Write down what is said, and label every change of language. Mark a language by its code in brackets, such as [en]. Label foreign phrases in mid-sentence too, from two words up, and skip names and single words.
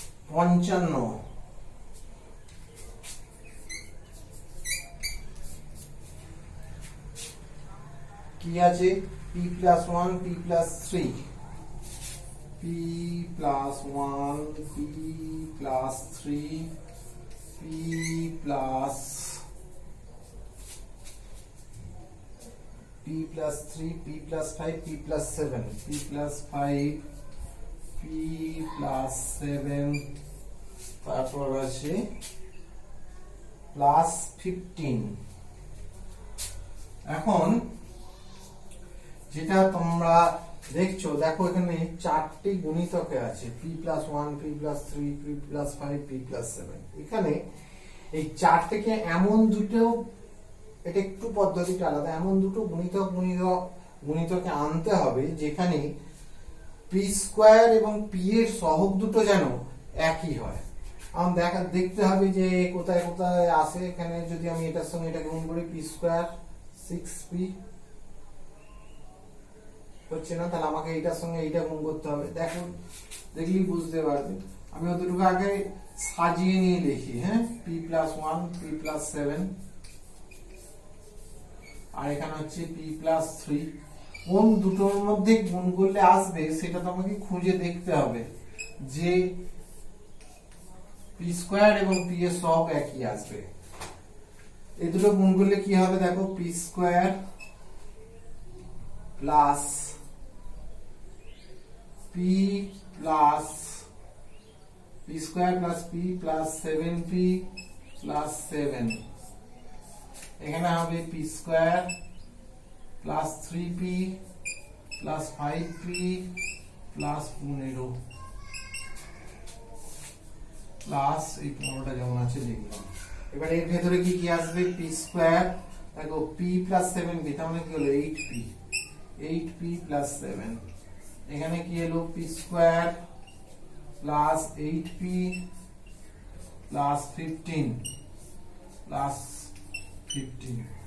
[en] 55 [bn] কি আছে [en] p plus 1 p plus 3 p plus 1 p plus 3 p plus 3 p plus 5 p plus 7 p plus 5 p plus 7 [bn] তারপর আছে plus 15 এখন যেটা তোমরা দেখছো দেখো এখানে চারটি গুণিতকে আছে [en] p plus 1 p plus 3 p plus 5 p plus 7 [bn] এখানে এই চার থেকে এমন দুটো এটা একটু পদ্ধতিটা আলাদা এমন দুটো গুণিতকে আনতে হবে যেখানে p স্কয়ার এবং p এর সহগ দুটো যেন একই হয় আমার দেখতে হবে যে কোথায় কোথায় আছে এখানে যদি আমি এটার সঙ্গে এটা গুণ করি [en] p square 6p [bn] হচ্ছে না তাহলে আমাকে এইটার সঙ্গে এইটা গুণ করতে হবে দেখুন দেখলেই বুঝতে পারবে আমি ওদেরকে আগে সাজিয়ে নিয়ে লিখি হ্যাঁ [en] p plus 1 p plus 7 [bn] আর এখানে হচ্ছে [en] p plus 3 [bn] কোন দুটোর মধ্যে গুণ করলে আসবে সেটা তোমাকে খুঁজে দেখতে হবে যে [en] p square [bn] এবং p এর সহগ একই আসবে এই দুটো গুণ করলে কি হবে দেখো [en] p square প্লাস p plus p square plus p plus 7p plus 7 [bn] এখানে হবে [en] p square plus 3p plus 5p plus 15 [bn] plus এই 15টা যেমন আছে লিখলাম এবার এর ভেতরে কি কি আসবে [en] p square [bn] দেখো [en] p plus 7p [bn] তার মানে কি হলো [en] 8p plus 7 [bn] এখানে কি এলো [en] p square plus 8p plus 15 plus 15